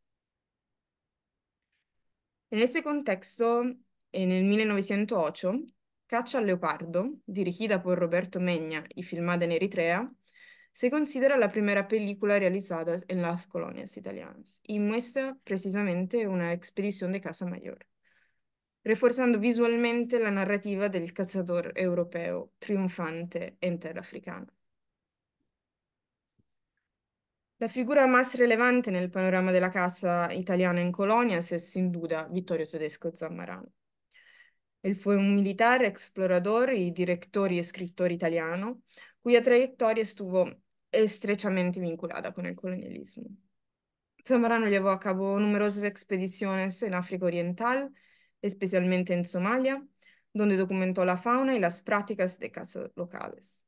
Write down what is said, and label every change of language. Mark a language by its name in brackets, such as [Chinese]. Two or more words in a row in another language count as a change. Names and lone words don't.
[Spanish] En ese contexto, en el 1908, Caccia al leopardo, dirigida por Roberto Meña y filmada en Eritrea, se considera la primera película realizada en las colonias italianas y muestra precisamente una expedición de caza mayor, reforzando visualmente la narrativa del cazador europeo triunfante en tierra africana. La figura más relevante [Italian] nel panorama della casa italiana [Spanish] en colonias es sin duda Vittorio Tedesco Zammarano. Él fue un militar, explorador y director y escritor italiano, cuya trayectoria estuvo estrechamente vinculada con el colonialismo. Zamorano llevó a cabo numerosas expediciones en África Oriental, especialmente en Somalia, donde documentó la fauna y las prácticas de caza locales.